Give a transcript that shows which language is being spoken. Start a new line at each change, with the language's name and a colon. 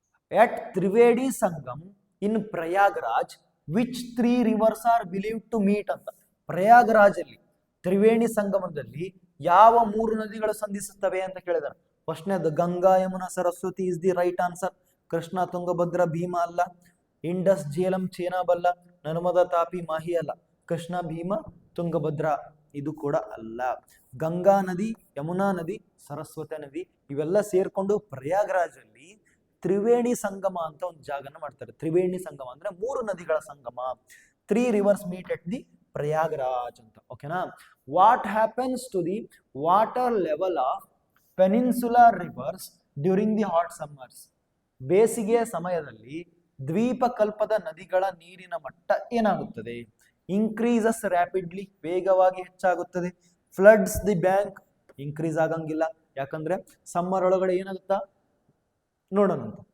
English: At Trivedi Sangam in Prayagraj, which 3 rivers are believed to meet ಅಂತ.
Kannada: ಪ್ರಯಾಗ್ರಾಜ್ ಅಲ್ಲಿ ತ್ರಿವೇಣಿ ಸಂಗಮದಲ್ಲಿ ಯಾವ 3 ನದಿಗಳು ಸಂಧಿಸುತ್ತವೆ ಅಂತ ಕೇಳಿದಾರೆ.
English: ಫಸ್ಟ್ನೇದು Ganga Yamuna Saraswati is the right answer.
Kannada: Krishna Tungabhadra Bhima ಅಲ್ಲ. ಇಂಡಸ್ ಜೇಲಂ ಚೇನಾಬ್ ಅಲ್ಲ. ನರ್ಮದಾ ತಾಪಿ ಮಾಹಿ ಅಲ್ಲ. ಕೃಷ್ಣ ಭೀಮ ತುಂಗಭದ್ರ ಇದು ಕೂಡ ಅಲ್ಲ. ಗಂಗಾ ನದಿ, ಯಮುನಾ ನದಿ, ಸರಸ್ವತಿ ನದಿ ಇವೆಲ್ಲ ಸೇರ್ಕೊಂಡು ಪ್ರಯಾಗ್ರಾಜಲ್ಲಿ ತ್ರಿವೇಣಿ ಸಂಗಮ ಅಂತ ಒಂದು ಜಾಗನ ಮಾಡ್ತಾರೆ. ತ್ರಿವೇಣಿ ಸಂಗಮ ಅಂದ್ರೆ 3 ನದಿಗಳ ಸಂಗಮ.
English: 3 rivers meet at the Prayagraj ಅಂತ.
Kannada: ಓಕೆನಾ.
English: What happens to the water level of peninsular rivers during the hot summers?
Kannada: ಬೇಸಿಗೆಯ ಸಮಯದಲ್ಲಿ ದ್ವೀಪಕಲ್ಪದ ನದಿಗಳ ನೀರಿನ ಮಟ್ಟ ಏನಾಗುತ್ತದೆ?
English: increases rapidly,
Kannada: ವೇಗವಾಗಿ ಹೆಚ್ಚಾಗುತ್ತದೆ.
English: floods the bank,
Kannada: ಇನ್ಕ್ರೀಸ್ ಆಗಂಗಿಲ್ಲ, ಯಾಕಂದ್ರೆ ಸಮ್ಮರ್ ಒಳಗಡೆ ಏನಾಗುತ್ತಾ ನೋಡೋಣ ಅಂತ.